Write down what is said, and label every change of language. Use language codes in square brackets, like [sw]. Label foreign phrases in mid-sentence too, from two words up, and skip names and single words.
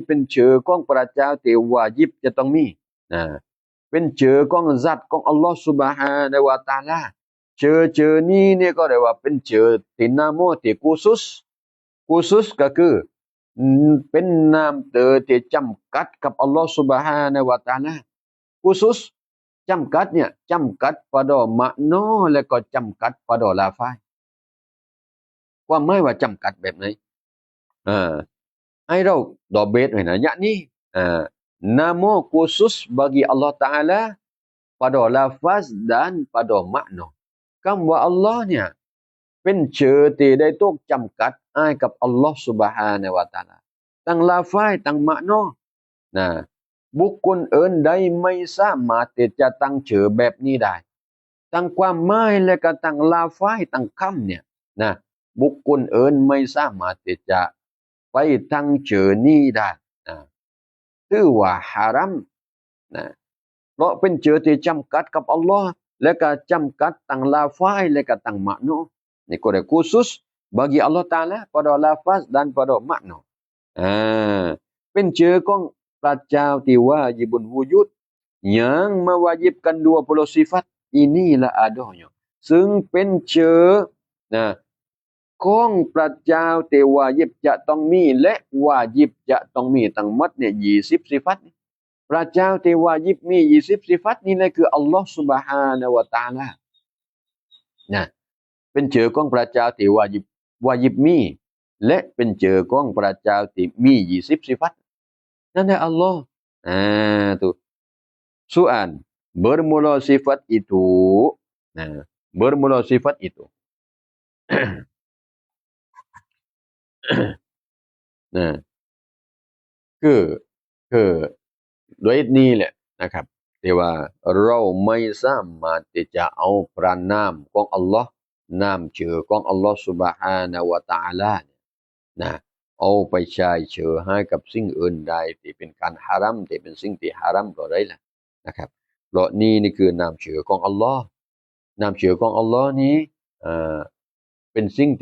[th] เป็นชื่อของพระเจ้าที่ว่ายิบจะต้องมีนะเป็นชื่อของซัตของอัลลอฮ์ซุบฮานะฮูวะตะอาลาชื่อนี้เนี่ยก็เรียกว่าเป็นชื่อที่นาโมที่กุซุสก็คือเป็นนามเตอที่จำกัดกับอัลลอฮ์ซุบฮานะฮูวะตะอาลากุซุสจำกัดเนี่ยจำกัด [ms] pada makna [th] และก็จำกัด [ms] pada lafaz [th] ความหมายว่าจำกัดแบบไหน ให้เราดอเบตไว้นะ [ms] yakni nama khusus bagi Allah Taala pada lafaz dan pada makna [th] คำว่าอัลลอฮ์เนี่ยเป็นชื่อที่ได้ถูกจำกัดให้กับอัลลอฮ์ซุบฮานะฮูวะตะอาลาตั้งลาฟายตั้งมะนอนะบุคคลอื่นใดไม่สามารถที่จะตั้งชื่อแบบ นี้ได้ตั้งความหมายและก็ตั้งลาฟายตั้งคำเนี่ยนะบุคคลอื่นไม่สามารถที่จะไปตั้งชื่อนี้ได้นะถือว่าฮารัมนะเพราะเป็นชื่อที่จำกัด กับอัลลอฮ์และก็จำกัดตั้งลาฟายและก็ตั้งมะนอนี่ก็ได้ [ms] khusus bagi Allah Taala pada lafaz dan pada makna [th] เป็นชื่อของพระ เจ้าที่ว่ายิบุนวูยุด [ms] yang mewajibkan 20 sifat inilah adanya [th] ซึ่งเป็นชื่อนะของพระเจ้าที่วา ญิบจะต้องมีและวาญิบจะต้องมีทั้งหมดเนี่ย20 สิฟัตพระเจ้าที่วาญิบมี20 สิฟัตนี่แหละคืออัลลอฮ์ซุบฮานะฮูวะตะอาลานะเป็นชื่อของพระเจ้าที่วาญิบมีและเป็นชื่อของพระเจ้าที่มี20 สิฟัตนั่นแหละอัลลอฮ์ [ms] tu soal bermula sifat itu bermula sifat itu [th] นะคือคือด้วยนี้แหละนะครับที่ว่าเราไม่สามารถที่จะเอาพระนาม ของอัลลอฮ์นามชื่อของอัลลอฮ์ซุบฮานะฮูวะตะอาลานะเอาไปใช้ชื่อให้กับสิ่งอื่นใดที่เป็นการฮารัมที่เป็นสิ่งที่ฮารัมก็ได้ล่ะนะครับเพราะนี่คือนามชื่อของอัลลอฮ์นามชื่อของอัลลอฮ์นี้เป็นสิ่ง